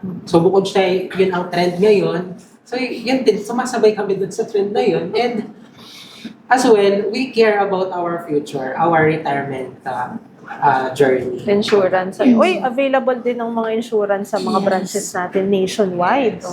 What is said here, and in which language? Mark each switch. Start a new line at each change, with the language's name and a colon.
Filipino: So bukod siya, yun ang trend ngayon. So yun din, sumasabay kami dun sa trend na yun.
English: And as well, we care about our future, our retirement journey. Insurance.
Filipino: Uy, available din ng mga insurance sa mga branches natin nationwide.